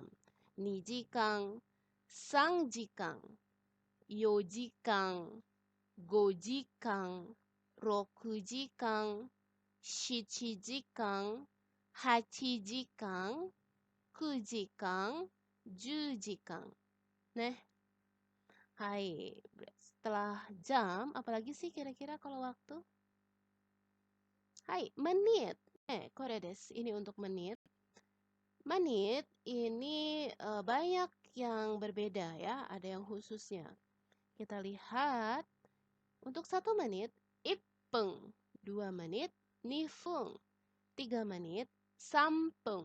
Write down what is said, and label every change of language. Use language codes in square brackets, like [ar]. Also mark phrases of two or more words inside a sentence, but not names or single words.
[ja] 2時間、3時間、4時間、5時間、6時間、7時間、8時間、9時間、10時間. [id] Hai, setelah jam, apalagi sih kira-kira kalau waktu? Hai, menit. [ja] これです. [id] Ini untuk menit. Menit ini banyak yang berbeda ya, ada yang khususnya. Kita lihat, untuk 1 menit, ippeng. 2 menit, nifeng. 3 menit, sampeng.